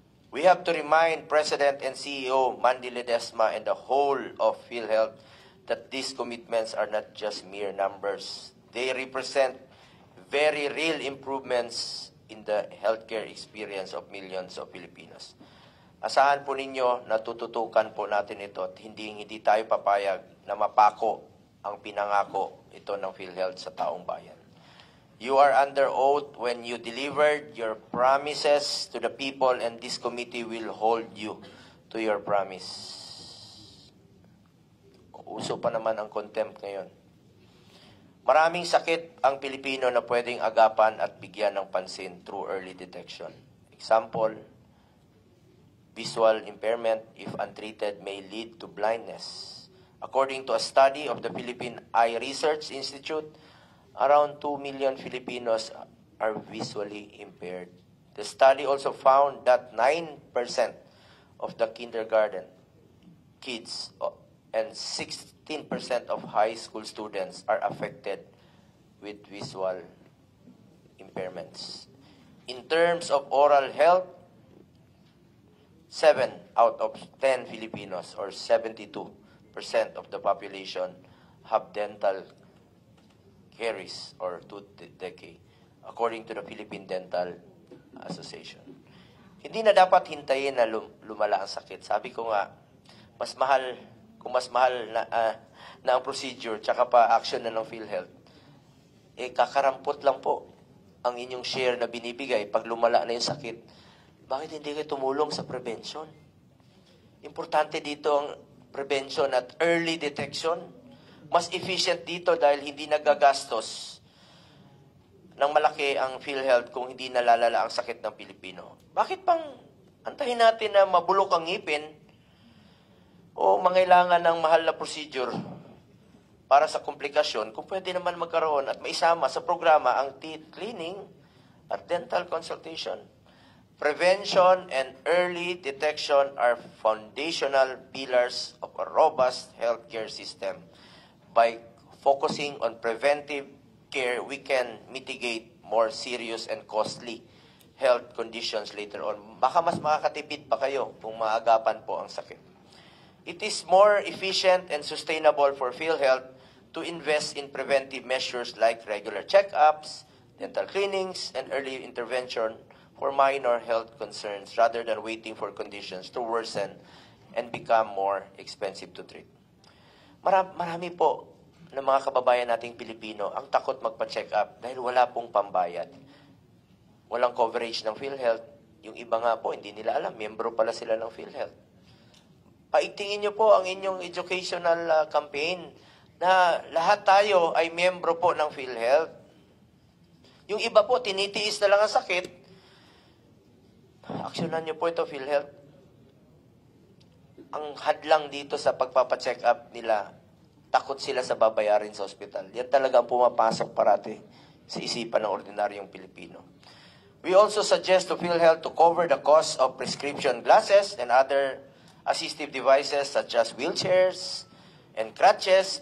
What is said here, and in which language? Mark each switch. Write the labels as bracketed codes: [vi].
[en] We have to remind President and CEO Mandy Ledesma and the whole of PhilHealth that these commitments are not just mere numbers. They represent very real improvements in the healthcare experience of millions of Filipinos. [tl] Asahan po ninyo na tututukan po natin ito at hindi tayo papayag na mapako ang pinangako ito ng PhilHealth sa taong bayan. [en] You are under oath when you delivered your promises to the people, and this committee will hold you to your promise. [tl] Uso pa naman ang contempt ngayon. Maraming sakit ang Pilipino na pwedeng agapan at bigyan ng pansin [en] through early detection. Example, visual impairment, if untreated, may lead to blindness. According to a study of the Philippine Eye Research Institute, around 2 million Filipinos are visually impaired. The study also found that 9% of the kindergarten kids and 16% of high school students are affected with visual impairments. In terms of oral health, 7 out of 10 Filipinos, or 72% of the population, have dental caries or tooth decay, according to the Philippine Dental Association. [tl] Hindi na dapat hintayin na lumala ang sakit. Sabi ko nga, mas mahal na ang procedure tsaka pa action na ng PhilHealth, kakarampot lang po ang inyong share na binibigay pag lumala na yung sakit. Bakit hindi kayo tumulong sa prevention? Importante dito ang prevention at [en] early detection. [tl] Mas efficient dito dahil hindi nagagastos ng malaki ang PhilHealth kung hindi nalalala ang sakit ng Pilipino. Bakit pang antahin natin na mabulok ang ngipin o mangailangan ng mahal na procedure para sa komplikasyon kung pwede naman magkaroon at maisama sa programa ang [en] teeth cleaning [tl] at [en] dental consultation? Prevention and early detection are foundational pillars of a robust healthcare system. By focusing on preventive care, we can mitigate more serious and costly health conditions later on. [tl] Baka mas makakatipid pa kayo kung maagapan po ang sakit. [en] It is more efficient and sustainable for PhilHealth to invest in preventive measures like regular checkups, dental cleanings, and early intervention for minor health concerns rather than waiting for conditions to worsen and become more expensive to treat. [tl] Marami po ng mga kababayan nating Pilipino ang takot magpa-check up dahil wala pong pambayad. Walang coverage ng PhilHealth. Yung iba nga po, hindi nila alam, miyembro pala sila ng PhilHealth. Paigtingin niyo po ang inyong [en] educational campaign [tl] na lahat tayo ay miyembro po ng PhilHealth. Yung iba po, tinitiis na lang ang sakit. Aksyonan niyo po ito, PhilHealth. Ang hadlang dito sa pagpapacheck up nila, takot sila sa babayarin sa ospital. Yan talaga ang pumapasok parati sa isipan ng ordinaryong Pilipino. [en] We also suggest to PhilHealth to cover the cost of prescription glasses and other assistive devices such as wheelchairs and crutches.